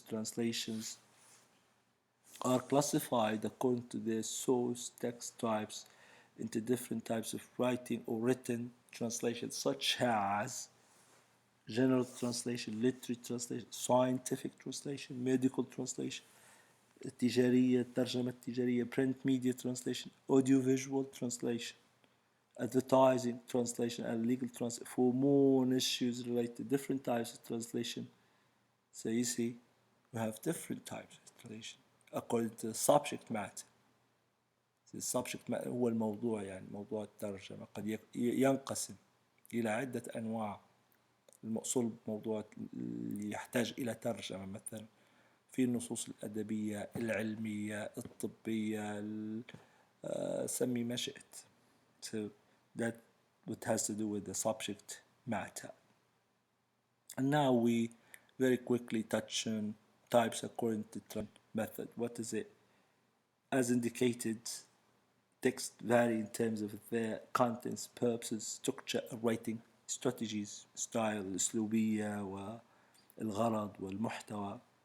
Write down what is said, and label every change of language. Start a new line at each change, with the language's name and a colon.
English: Translations are classified according to their source text types into different types of writing or written translation, such as general translation, literary translation, scientific translation, medical translation,
Arabic: تجارية, ترجمة تجارية,
English: print media translation, audiovisual translation, advertising translation, and legal translation. For more issues related to different types of translation, so you see, we have different types of translation according to the subject matter. So the subject matter
Arabic: هو الموضوع، يعني موضوع الترجمة قد ينقسم إلى عدة أنواع. المقصود بموضوع اللي يحتاج إلى ترجمة مثلا في النصوص الأدبية، العلمية، الطبية، سمي ما شئت.
English: So that what has to do with the subject matter. And now we very quickly touch on types according to method. What is it? As indicated, text vary in terms of their contents, purposes, structure, writing strategies, style,
Arabic: الأسلوبية والغرض والمحتوى.